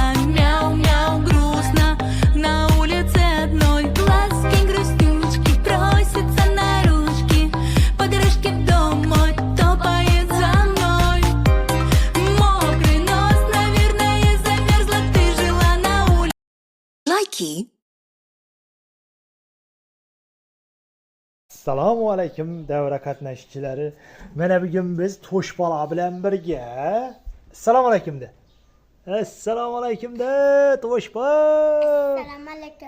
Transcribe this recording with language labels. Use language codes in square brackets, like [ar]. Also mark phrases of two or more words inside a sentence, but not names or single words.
[ru] Мяу-мяу, грустно, на улице одной. Глазки, грустючки, просятся на ручки. Подружки в дом мой топает за мной. Мокрый нос, наверное, замерзла. Ты жила на улице. Лайки. [uz] Assalomu alaykum davra qatnashchilari. Mana bugun biz Toshbola bilan birga. Assalomu alaykum de. Assalomu alaykum de Toshbola. Assalomu alaykum.